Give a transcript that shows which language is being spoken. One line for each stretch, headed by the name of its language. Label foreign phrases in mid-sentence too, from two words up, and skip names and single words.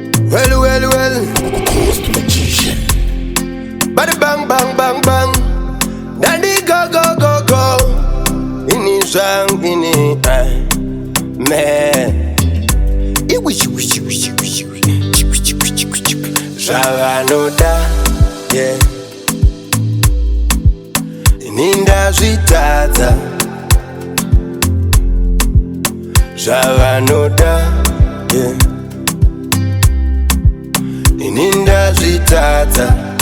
English: Well, well, well. Ghost Magician. Bada bang, bang, bang, bang. Dandy go, go, go, go. Ini zhang, ini, eh, me. Iwi, iwi, iwi, iwi, iwi. Iwi, iwi, iwi, iwi.
Shona: Zvavanoda, yeah. Ini ndazvitadza. Zvavanoda, yeah. Ini ndazvitadza.